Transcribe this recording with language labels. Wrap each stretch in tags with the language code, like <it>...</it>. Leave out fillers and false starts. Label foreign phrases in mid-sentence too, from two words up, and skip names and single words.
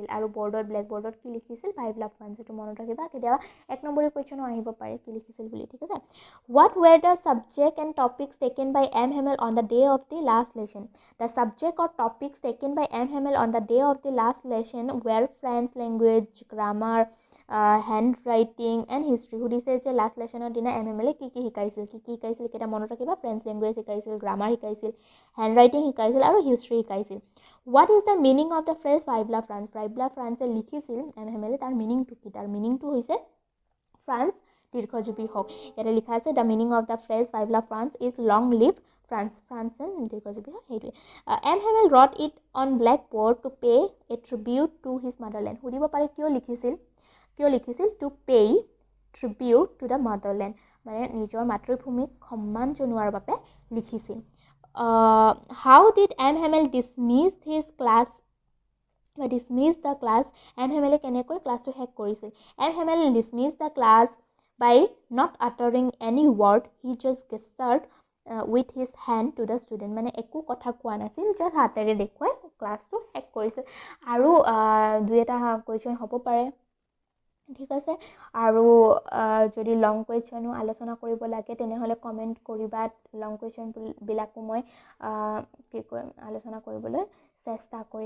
<as>আৰু ব্লেকবোৰ্ডত কি লিখিছিল, 5 love France, এইটো মনত ৰাখিবা, কেতিয়াবা 1 নম্বৰী কুৱেশ্যনো আহিব পাৰে কি লিখিছিল বুলি, ঠিক আছে।</as> <en>What were the subject and topics taken by M. Hamel on the day of the last lesson? The subject or topics taken by M. Hamel on the day of the last lesson were French language, grammar, handwriting and history.</en> <as>সুধিছে যে লাষ্ট লেচনৰ দিনা এম হেমেলে কি শিকাইছিল, কেইটা মনত ৰাখিবা,</as> <en>French language</en> <as>শিকাইছিল, গ্ৰামাৰ শিকাইছিল,</as> <en>hand writing</en> <as>শিকাইছিল, আৰু হিষ্ট্ৰী শিকাইছিল।</as> <en>What is the meaning of the phrase 5 love France?</en> <as>5 love France লিখিছিল এম হেমেলে, তাৰ মিনিংটো কি, তাৰ মিনিংটো হৈছে ফ্ৰান্স দীৰ্ঘজীৱী হওক। ইয়াতে লিখা আছে</as> <en>the meaning of the phrase 5 love France is long live France,</en> <as>ফ্ৰান্স দীৰ্ঘজীৱী হওক, সেইটোৱে।</as> <en>এম হেমেল wrote it on blackboard to pay a tribute to his motherland.</en> <as>সুধিব পাৰে কিয় লিখিছিল</as> <en>to pay tribute to the motherland,</en> <as>মানে নিজৰ মাতৃভূমিক সন্মান জনোৱাৰ বাবে লিখিছিল।</as> <en>How did M. Hamel dismiss the class?</en> <as>M. Hamel কেনেকৈ ক্লাছটো শেষ কৰিছিল? M.</as> <en>Hamel dismissed the class by not uttering any word. He just gestured with his hand to the student.</en> <as>মানে একো কথা কোৱা নাছিল, just হাতেৰে দেখুৱাই ক্লাছটো শেষ কৰিছিল। আৰু 2-এটা কুৱেশ্যন হ'ব পাৰে, ঠিক আছে। আৰু যদি</as> <en>long question</en> <as>আলোচনা কৰিব লাগে তেনেহ'লে কমেণ্ট কৰিবা,</as> <en>long questions</en> <as>মই কি কৰিম, আলোচনা কৰিবলৈ চেষ্টা কৰিম।</as>